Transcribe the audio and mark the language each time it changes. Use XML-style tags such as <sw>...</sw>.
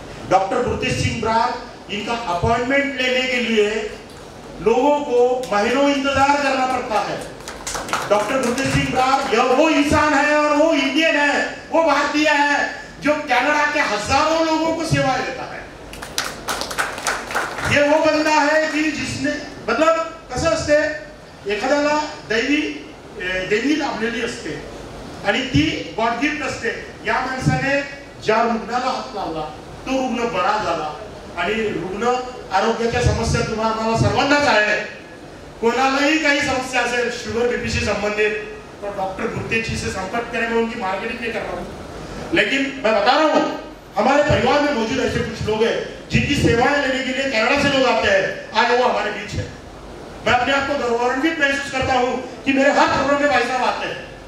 <hi>Doctor Gurtej Singh Brar, इनका appointment लेने के लिए लोगों को महीनों इंतजार करना पड़ता है। डॉक्टर गुरतेज सिंह ब्रार यह वो इंसान है और वो इंडियन है, वो भारतीय है जो कनाडा के हजारों लोगों को सेवाएं देता है। ये वो बंदा है कि जिसने मतलब</hi> <mr>कसं असते, एखाद्याला देवी लाभलेली असते आणि ती गॉड गिफ्ट असते। या माणसाने ज्या रुग्णाला हात लावला तो रुग्ण बरा झाला आणि रुग्ण आरोग्याच्या समस्या तुम्हाला सर्वांनाच आहे। कोणालाही काही समस्या असेल</mr> <hi>शुगर बीपी से संबंधित तो डॉक्टर गुरतेज जी से संपर्क करें, मैं उनकी मार्केटिंग नहीं कर रहा हूँ, लेकिन मैं बता रहा हूँ हमारे परिवार में मौजूद ऐसे कुछ लोग हैं जिनकी सेवाएं लेने के लिए कनाडा से लोग आते हैं, आज वो हमारे बीच है। मैं अपने आप को गौरवान्वित महसूस करता हूँ कि मेरे हर प्रोग्राम में भाई साहब आते हैं।</hi>